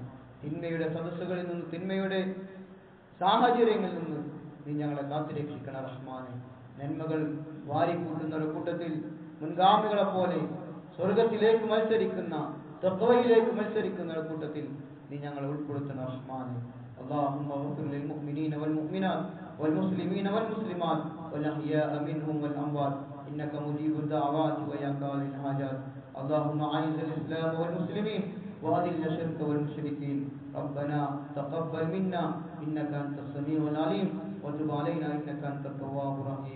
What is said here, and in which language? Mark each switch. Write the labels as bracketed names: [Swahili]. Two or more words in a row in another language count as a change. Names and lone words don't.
[Malayalam] തിന്മയുടെ സദസ്സുകളിൽ നിന്ന്, തിന്മയുടെ സാഹചര്യങ്ങളിൽ നിന്ന് നീ ഞങ്ങളെ കാത്തുരക്ഷിക്കണം റഹ്മാനെ. നന്മകൾ വാരിക്കൂട്ടുന്നവരുടെ കൂട്ടത്തിൽ മുൻഗാമികളെ പോലെ സ്വർഗത്തിലേക്ക് മത്സരിക്കുന്ന, തഖ്വയിലേക്ക് മത്സരിക്കുന്നവരുടെ കൂട്ടത്തിൽ നീ ഞങ്ങളെ ഉൾപ്പെടുത്തണം റഹ്മാനെ. [Arabic] اللهم اغفر للمؤمنين والمؤمنات والمسلمين والمسلمات والأحياء منهم والأموات إنك مجيب الدعوات ويا قاضي الحاجات. اللهم أعز الإسلام والمسلمين وأذل الشرك والمشركين. ربنا تقبل منا إنك أنت السميع العليم وتب علينا إنك أنت التواب الرحيم.